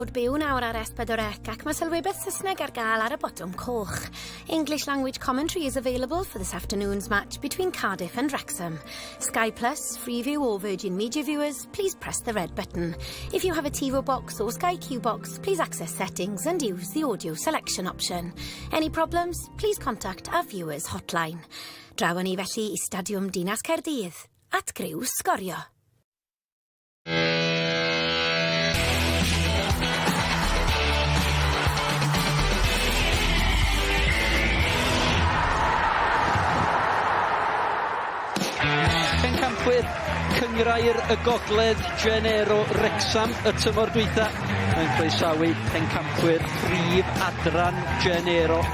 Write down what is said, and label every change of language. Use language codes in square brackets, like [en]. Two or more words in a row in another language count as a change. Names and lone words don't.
[cy] Byw nawr ar S4C ac mae sylwebeth Saesneg ar gael ar y botwm coch. [en] English language commentary is available for this afternoon's match between Cardiff and Wrexham. Sky Plus, Freeview or Virgin Media viewers, please press the red button. If you have a TiVo box or Sky Q box, please access settings and use the audio selection option. Any problems, please contact our viewers hotline. [cy] Draw ni felly I Stadiwm Dinas Caerdydd, at Griw Sgorio. Pencampwyr cyngrair y gogledd Genero Wrexham y tymor dwytha yn croesawu pencampwyr prif Adran Genero.